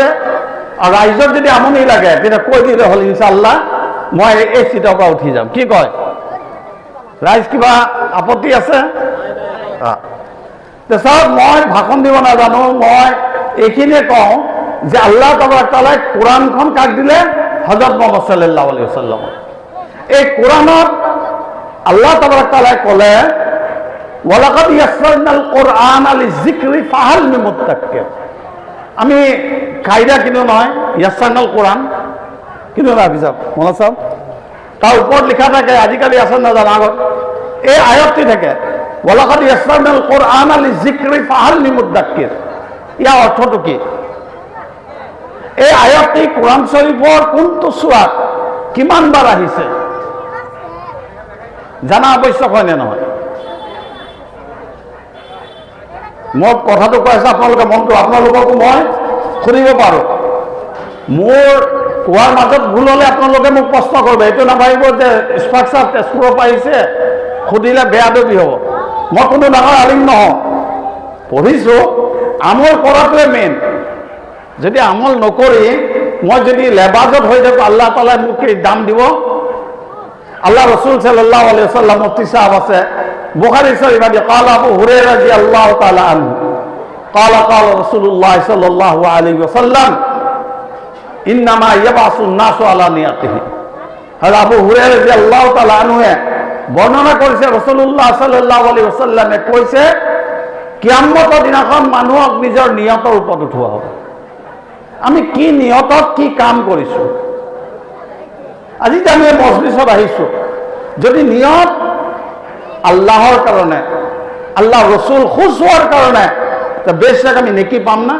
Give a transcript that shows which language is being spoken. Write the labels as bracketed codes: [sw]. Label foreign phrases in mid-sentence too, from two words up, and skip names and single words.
[as] আৰু ৰাইজৰ যদি আমনি লাগে তেতিয়া কৈ দিলে হ'ল, ইনশাআল্লাহ মই এই চিটৰ পৰা উঠি যাম। কি কয় ৰাইজ? কিবা আপত্তি আছে? চাওক, মই ভাষণ দিব নাজানো, মই এইখিনিয়ে কওঁ যে আল্লাহ তাআলাই কোৰাণখন কাক দিলে? হযৰত মুহাম্মদ [ar] صلى الله عليه وسلم. [as] এই কোৰাণত আল্লাহ তাআলাই ক'লে [ar] ولقد يسرنا القرآن للذكر فهل من مدكر. [as] আমি কায়দা কিনো নহয়, ইয়াসসাৰনাল কুৰআন কিনো না পিছত মনত চাওক, তাৰ ওপৰত লিখা থাকে, আজিকালি আছে নাজানো, আগত এই আয়াতটি থাকে [ar] ولقد يسرنا القرآن للذكر فهل من مدكر. [as] ইয়াৰ অৰ্থটো কি? এই আয়াতটি কোৰাণ শৰীফৰ কোনটো সূৰাত কিমানবাৰ আহিছে জানা আৱশ্যক হয়নে নহয়? মই কথাটো কৈ আছোঁ, আপোনালোকে মনটো, আপোনালোককো মই সুধিব পাৰোঁ। মোৰ কোৱাৰ মাজত ভুল হ'লে আপোনালোকে মোক প্ৰশ্ন কৰিব, এইটো নাভাবিব যে ষ্ট্ৰাকচাৰ তেজপুৰৰ পৰা আহিছে, সুধিলে বেয়া দবি হ'ব। মই কোনো ডাঙৰ আলিম নহওঁ, পঢ়িছোঁ, আমল কৰাটোৱে মেইন। যদি আমল নকৰি মই যদি লেবাজত হৈ থাকোঁ, আল্লাহ তাআলাই মোক কি দাম দিব? আল্লাহ ৰসুল [ar] صلى الله عليه وسلم [as] মুফতি সাহেব আছে, বুখারী শরীফ আছে, [ar] قال أبو هريرة رضي الله تعالى عنه قال قال رسول الله صلى الله عليه وسلم انما يبعث الناس على نيته। [as] আবু হুরায়রা [ar] رضي الله تعالى عنه [as] বর্ণনা কৰিছে, রাসূলুল্লাহ [ar] صلى الله عليه وسلم [as] কৈছে, কিয়ামতৰ দিনাখন মানুহক নিজৰ নিয়তৰ ওপৰত উঠোৱা হ'ব। আমি কি নিয়তত কি কাম কৰিছোঁ। আজি যে আমি মজলিছত আহিছোঁ, যদি নিয়ত আল্লাহৰ কাৰণে, আল্লাহ ৰসুল খুশ হোৱাৰ কাৰণে, বেশক আমি নেকি পাম না?